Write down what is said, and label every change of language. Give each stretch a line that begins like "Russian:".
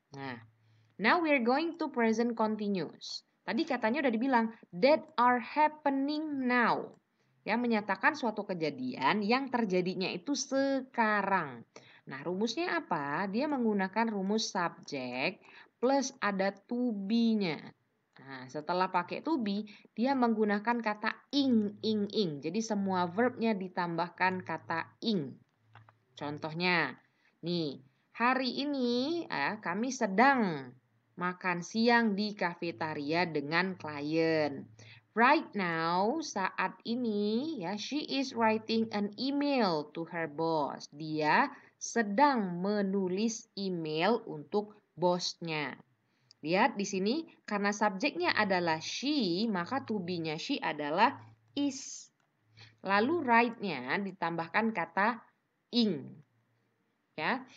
English: Nah, now we are going to present continuous.
Indonesian: Tadi katanya udah dibilang
English: that are happening now.
Indonesian: Ya, menyatakan suatu kejadian yang terjadinya itu sekarang. Nah, rumusnya apa? Dia menggunakan rumus subject plus ada to be-nya. Nah, setelah pakai to be, dia menggunakan kata ing. Jadi semua verbnya ditambahkan kata ing. Contohnya, nih, hari ini kami sedang makan siang di kafetaria dengan klien.
English: Right now,
Indonesian: saat ini ya,
English: she is writing an email to her boss.
Indonesian: Dia sedang menulis email untuk bosnya. Lihat di sini, karena subjeknya adalah she, maka to be-nya she adalah is. Lalu right-nya ditambahkan kata ing. Ya.